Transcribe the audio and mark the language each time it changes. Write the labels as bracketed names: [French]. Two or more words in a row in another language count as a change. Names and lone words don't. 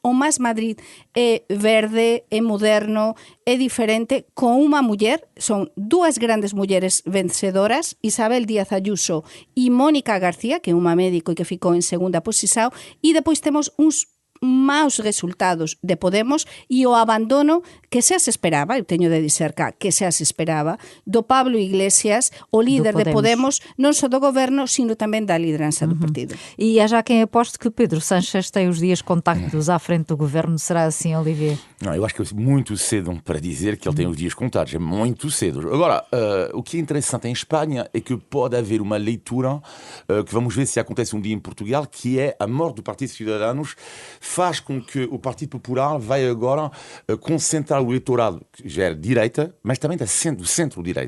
[Galician] O Más Madrid é verde, é moderno, é diferente, con unha muller, son 2 grandes mulleres vencedoras, Isabel Díaz Ayuso e Mónica García, que é unha médico e que ficou en segunda posição, e depois temos uns maus resultados de Podemos e o abandono que xa se esperaba, eu teño de dizer que xa se esperaba, do Pablo Iglesias, o líder de Podemos, non só do goberno, sino tamén da liderança do partido. [Portuguese] E há já quem aposte que Pedro Sánchez tem os dias contados à frente do governo. Será assim, Olivier? Não, eu acho que é muito cedo para dizer que ele tem os dias contados, é muito cedo. Agora, o que é interessante em Espanha é que pode haver uma leitura que vamos ver se acontece um dia em Portugal, que é a morte do Partido Ciudadanos faz com que o Partido Popular vai agora concentrar o eleitorado, que já é direita, mas também do centro-direita.